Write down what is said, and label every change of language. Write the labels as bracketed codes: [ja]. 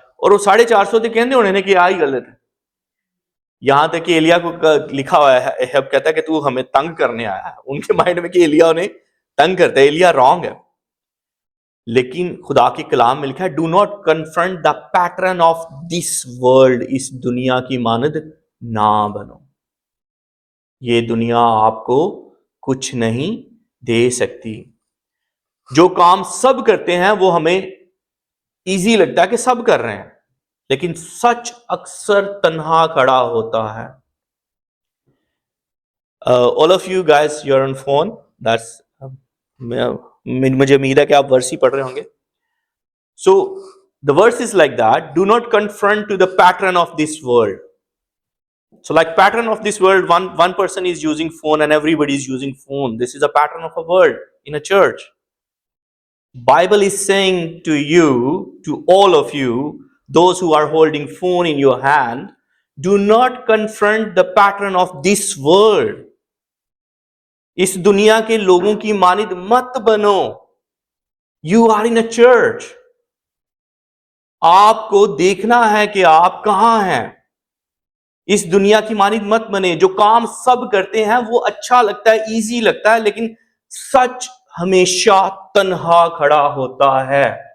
[ur] اور وہ 450 تھے, کہنے ہونے نے کہ آئی غلط ہے. یہاں تک کہ ایلیا کو لکھا ہوا ہے, احب کہتا ہے کہ تو ہمیں تنگ کرنے آیا ہے. ان کے مائنڈ میں کہ ایلیا انہیں تنگ کرتا ہے, ایلیا رانگ ہے. لیکن خدا کے کلام میں لکھا ہے, [en] Do not confront the pattern of this world. [ur] اس دنیا کی مانند نہ بنو. یہ دنیا آپ کو کچھ نہیں دے سکتی. جو کام سب کرتے ہیں وہ ہمیں ایزی لگتا ہے کہ سب کر رہے ہیں, لیکن سچ اکثر تنہا کھڑا ہوتا ہے. [en] all of you guys you're on phone, that's [ur] مجھے امید ہے کہ آپ ورس ہی پڑھ رہے ہوں گے. [en] So the verse is like that, do not confront to the pattern of this world. So like pattern of this world, one person is using phone and everybody is using phone. This is a pattern of a world in a church. Bible is saying to you, to all of you, those who are holding phone in your hand, do not confront the pattern of this world. [ur] اس دنیا کے لوگوں کی مانند مت بنو. [en] You are in a church. [ur] آپ کو دیکھنا ہے کہ آپ کہاں ہیں. اس دنیا کی مانند مت بنے. جو کام سب کرتے ہیں وہ اچھا لگتا ہے, ایزی لگتا ہے, لیکن سچ ہمیشہ تنہا کھڑا ہوتا ہے.